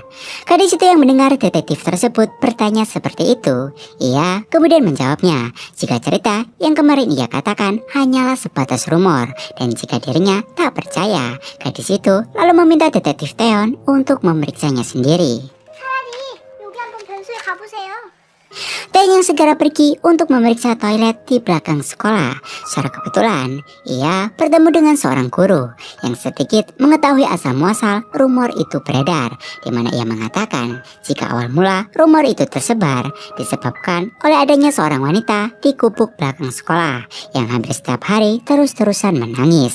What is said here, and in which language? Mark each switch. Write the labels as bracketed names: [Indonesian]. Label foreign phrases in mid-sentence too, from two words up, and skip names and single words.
[Indonesian] Gadis itu yang mendengar detektif tersebut bertanya seperti itu, ia kemudian menjawabnya jika cerita yang kemarin ia katakan hanyalah sebatas rumor. Dan jika dirinya tak percaya, gadis itu lalu meminta detektif Theon untuk memeriksanya sendiri. [Korean] 차라리 여기 한번 변소에 가보세요. [Indonesian] Theon yang segera pergi untuk memeriksa toilet di belakang sekolah. Secara kebetulan, ia bertemu dengan seorang guru yang sedikit mengetahui asal-muasal rumor itu beredar, di mana ia mengatakan jika awal mula rumor itu tersebar disebabkan oleh adanya seorang wanita di gubuk belakang sekolah yang hampir setiap hari terus-terusan menangis.